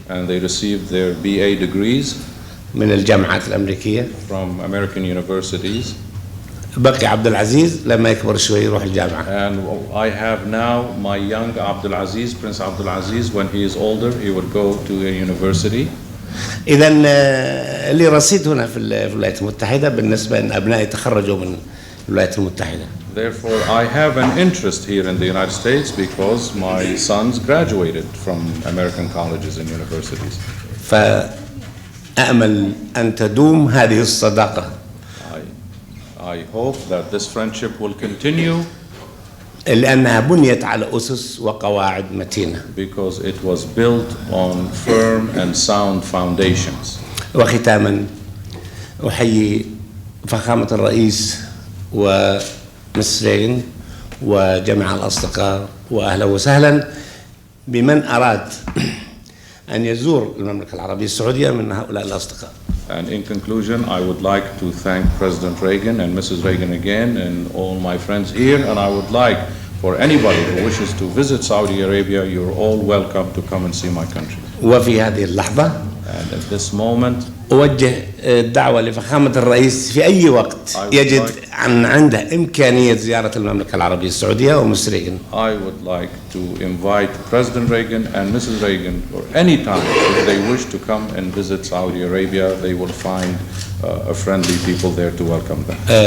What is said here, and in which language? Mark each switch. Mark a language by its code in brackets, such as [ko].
[en] And they received their BA degrees [ar] من الجامعات الأمريكية. [en] From American universities. [ar] بقي عبد العزيز لما يكبر شوي يروح الجامعة. [en] And I have now my young Abdul Aziz, Prince Abdul Aziz, when he is older, he would go to a university. [ar] إذا اللي رصيد هنا في الولايات المتحدة بالنسبة أن أبنائي تخرجوا من الولايات المتحدة. [en] Therefore, I have an interest here in the United States because my sons graduated from American colleges and universities. [ar] فأأمل أن تدوم هذه الصداقة. [en] I hope that this friendship will continue. [ar] لأنها بنيت على أسس وقواعد متينة. [en] Because it was built on firm and sound foundations. [ar] وختاما أحيي فخامة الرئيس ومس ريغن وجميع الأصدقاء وأهلا وسهلا بمن أراد أن يزور المملكة العربية السعودية من هؤلاء الأصدقاء. [en] And in conclusion, I would like to thank President Reagan and Mrs. Reagan again and all my friends here. And I would like for anybody who wishes to visit Saudi Arabia, you're all welcome to come and see my country. [ar] وفي هذه اللحظة [en] And at this moment, [ar] أوجه دعوة لفخامة الرئيس في أي وقت يجد أن عنده إمكانية زيارة المملكة العربية السعودية ومس ريغن. [en] I would like to invite President Reagan and Mrs. Reagan, or any time if they wish to come and visit Saudi Arabia, they will find a friendly people there to welcome them.